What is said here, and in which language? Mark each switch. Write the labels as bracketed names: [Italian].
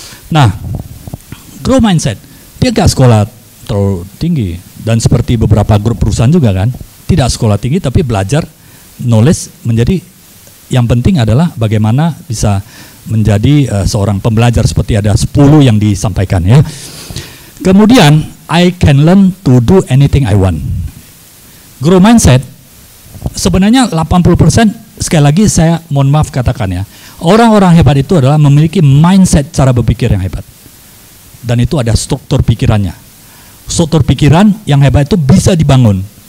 [Indonesian] Nah, growth mindset, dia nggak sekolah terlalu tinggi dan seperti beberapa grup perusahaan juga kan, tidak sekolah tinggi tapi belajar knowledge menjadi. Yang penting adalah bagaimana bisa menjadi seorang pembelajar, seperti ada 10 yang disampaikan, ya. [English] Kemudian I can learn to do anything I want. [Indonesian] Growth mindset sebenarnya 80%, sekali lagi saya mohon maaf katakan, ya, orang-orang hebat itu adalah memiliki mindset, cara berpikir yang hebat. Dan itu ada struktur pikirannya. Struktur pikiran yang hebat itu bisa dibangun.